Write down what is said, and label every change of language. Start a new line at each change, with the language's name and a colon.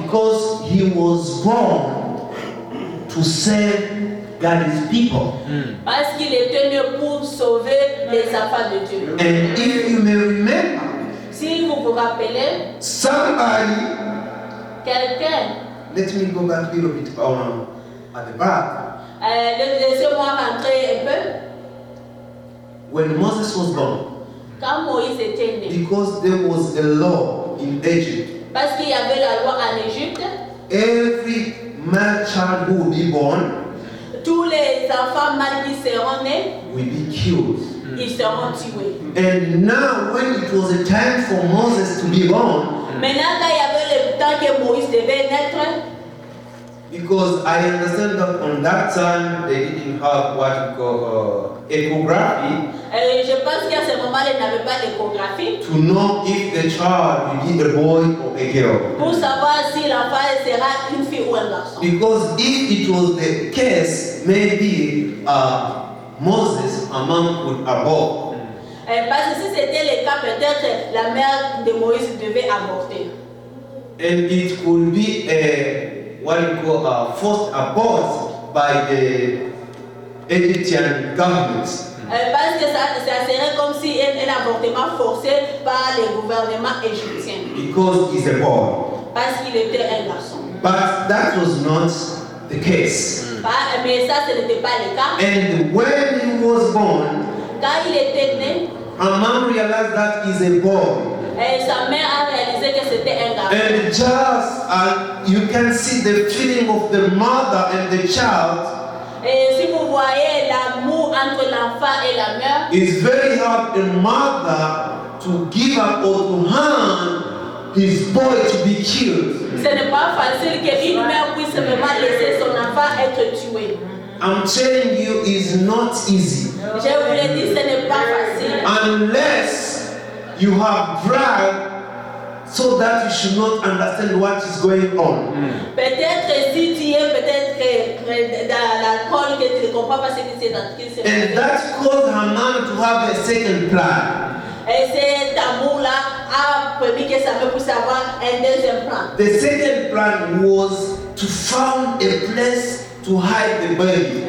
English: Because he was born to serve God's people.
French: Parce qu'il était né pour sauver les enfants de Dieu.
English: And if you may remember,
French: Si vous vous rappelez,
English: somebody,
French: quelqu'un,
English: let me go back a little bit at the back.
French: laissez-moi rentrer un peu.
English: When Moses was born,
French: Quand Moïse était né,
English: because there was a law in Egypt,
French: parce qu'il y avait la loi en Égypte,
English: every male child who will be born
French: tous les enfants mâles qui seront nés,
English: will be killed.
French: ils seront tués.
English: And now, when it was a time for Moses to be born,
French: Maintenant, quand il y avait le temps que Moïse devait naître,
English: because I understand that on that time they didn't have what we call echography
French: je pense qu'à ce moment-là, il n'avait pas d'échographie
English: to know if the child will be a boy or a girl.
French: pour savoir si l'enfant sera une fille ou un garçon.
English: Because if it was the case, maybe Moses, a man could abort.
French: Parce que si c'était le cas, peut-être la mère de Moïse devait avorter.
English: And it could be what you call a forced abort by the Egyptian government.
French: Parce que ça serait comme si un avortement forcé par le gouvernement égyptien.
English: Because he's a boy.
French: Parce qu'il était un garçon.
English: But that was not the case.
French: Mais ça, ce n'était pas le cas.
English: And when he was born,
French: Quand il était né,
English: her mom realized that he's a boy.
French: sa mère a réalisé que c'était un garçon.
English: And just you can see the feeling of the mother and the child.
French: Et si vous voyez l'amour entre l'enfant et la mère,
English: It's very hard a mother to give up or to hand his boy to be killed.
French: ce n'est pas facile qu'une mère puisse vraiment laisser son enfant être tué.
English: I'm telling you, it's not easy
French: Je vous l'ai dit, ce n'est pas facile.
English: unless you have pride so that you should not understand what is going on.
French: Peut-être si tu es peut-être dans l'alcool que tu ne comprends pas ce qui s'est passé.
English: And that caused her mom to have a second plan.
French: Et cet amour-là a permis que sa mère puisse avoir un deuxième plan.
English: The second plan was to find a place to hide the baby.